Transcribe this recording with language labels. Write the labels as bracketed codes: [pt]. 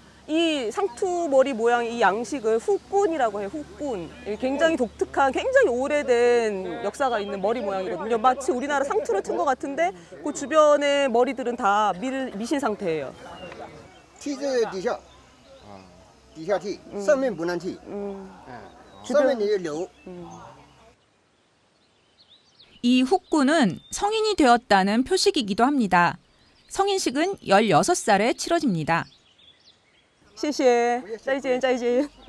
[ko] 이 상투 머리 모양 이 양식을 후꾼이라고 해요. 후꾼. 굉장히 독특한, 굉장히 오래된 역사가 있는 머리 모양이거든요. 마치 우리나라 상투를 튼 것 같은데 그 주변의 머리들은 다 미신 상태예요. [zh] 剃这个底下，底下剃，上面不能剃，上面你就留。 [ko] 이 훅군은 성인이 되었다는 표식이기도 합니다. 성인식은 16살에 치러집니다. [zh] 谢谢，再见，再见。